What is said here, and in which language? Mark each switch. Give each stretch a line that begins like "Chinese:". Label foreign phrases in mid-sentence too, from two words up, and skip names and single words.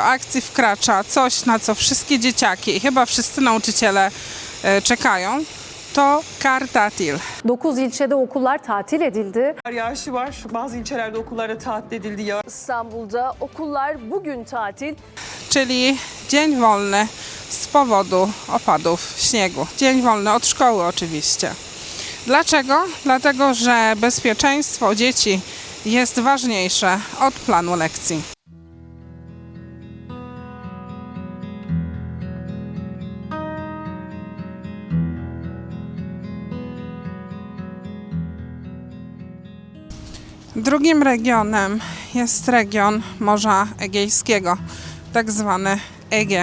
Polish: akcji wkracza coś, na co wszystkie dzieciaki i chyba wszyscy nauczyciele czekają.
Turkish: To kar tatil. 9 ilçede okullar tatil edildi. Kar yağışı var. Bazı ilçelerde okullara tatil edildi. Ya. İstanbul'da okullar bugün tatil.
Polish: Czyli dzień wolny z powodu opadów śniegu. Dzień wolny od szkoły oczywiście. Dlaczego? Dlatego, że bezpieczeństwo dzieci jest ważniejsze od planu lekcji. Drugim regionem jest region Morza Egejskiego, tak zwany Ege.